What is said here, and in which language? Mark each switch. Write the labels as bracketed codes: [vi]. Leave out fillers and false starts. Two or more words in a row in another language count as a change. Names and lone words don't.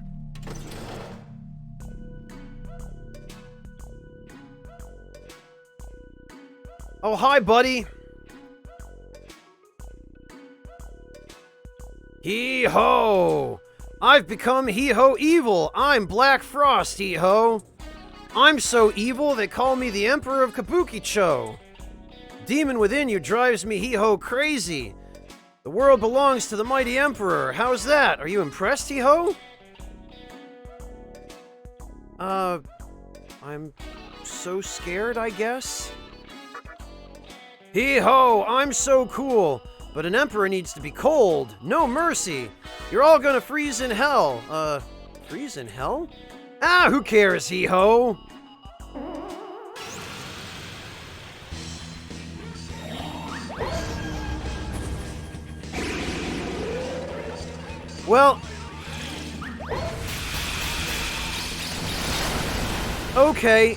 [en] Oh, hi, buddy. Hee-ho! I've become Hee-ho evil. I'm Black Frost, Hee-ho. I'm so evil they call me the Emperor of Kabukicho. Demon within you drives me Hee-ho crazy. The world belongs to the mighty Emperor. How's that? Are you impressed, Hee-ho? I'm so scared, I guess? Hee-ho! I'm so cool. But an emperor needs to be cold. No mercy. You're all gonna freeze in hell. Freeze in hell? Ah, who cares, hee-ho? Well... okay.